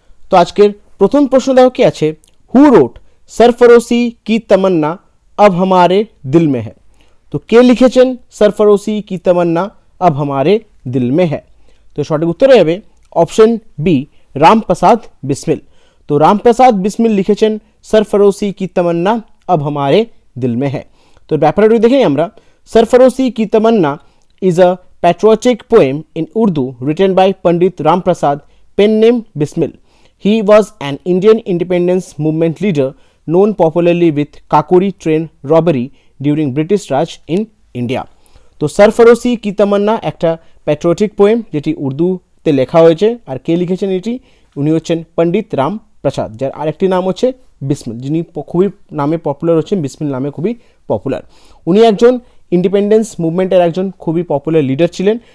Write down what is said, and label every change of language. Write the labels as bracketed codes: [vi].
[bn] তো আজকের প্রথম প্রশ্ন দেখো কি আছে, হু রোট সরফরোশি কি তমন্না [hi] अब हमारे दिल में है। [bn] তো কে লিখেছেন সরফরোশি কি তমন্না [hi] अब हमारे दिल में है? [bn] তো সঠিক উত্তর হবে অপশন বি, রামপ্রসাদ বিসমিল। তো রামপ্রসাদ বিসমিল লিখেছেন সরফরোশি কি তমন্না [hi] अब हमारे दिल में है। [bn] তো ব্যাপারটা দেখে আমরা, [en] Sarfaroshi ki Tamanna is a patriotic poem in Urdu written by Pandit Ram Prasad, pen name Bismil. He was an Indian independence movement leader known popularly with Kakori train robbery during British Raj in India. [bn] তো সরফরোশি কি তমন্না একটা patriotic poem যেটি উর্দুতে লেখা হয়েছে। আর কে লিখেছেন এটি? উনি হচ্ছেন পণ্ডিত রাম প্রসাদ, যার আরেকটি নাম হচ্ছে বিসমিল, যিনি খুবই নামে পপুলার হচ্ছেন, বিসমিল নামে খুবই পপুলার। উনি একজন ইন্ডিপেন্ডেন্স মুভমেন্টের একজন খুবই পপুলার লিডার ছিলেন।